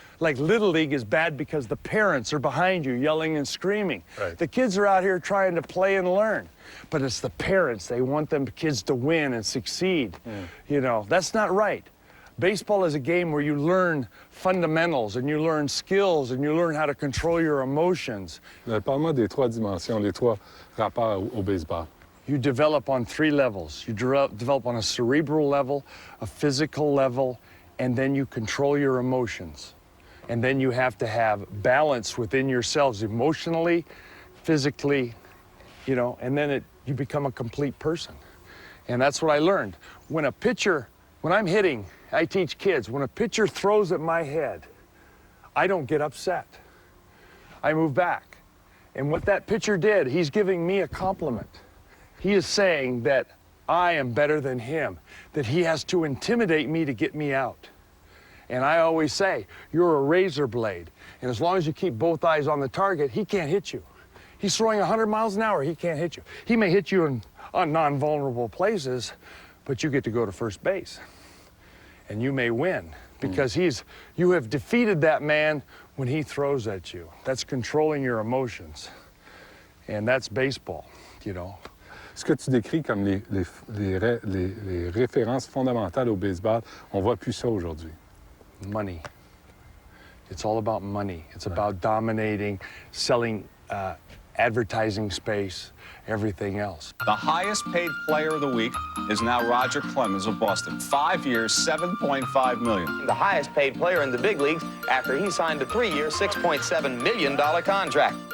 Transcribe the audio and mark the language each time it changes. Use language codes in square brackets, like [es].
[en] Like Little League is bad because the parents are behind you yelling and screaming. Right. The kids are out here trying to play and learn. But it's the parents. They want them kids to win and succeed. You know, that's not right. Baseball is a game where you learn fundamentals and you learn skills and you learn how to control your emotions. [fr] Parle-moi des trois dimensions, les trois rapports au baseball. [en] You develop on 3 levels. You develop on a cerebral level, a physical level, and then you control your emotions. And then you have to have balance within yourselves emotionally, physically, you know, and then you become a complete person. And that's what I learned. When I'm hitting, I teach kids, when a pitcher throws at my head, I don't get upset. I move back. And what that pitcher did, he's giving me a compliment. He is saying that I am better than him, that he has to intimidate me to get me out. And I always say, you're a razor blade. And as long as you keep both eyes on the target, he can't hit you. He's throwing 100 miles an hour, he can't hit you. He may hit you on non-vulnerable places, but you get to go to first base. And you may win because you have defeated that man when he throws at you. That's controlling your emotions. And that's baseball, you know. [fr] Ce que tu décris comme les références fondamentales au baseball, on voit plus ça aujourd'hui. [en] Money. It's all about money. It's about dominating, selling advertising space, everything else. The highest paid player of the week is now Roger Clemens of Boston. 5 years, $7.5 million. The highest paid player in the big leagues after he signed a 3-year, $6.7 million contract.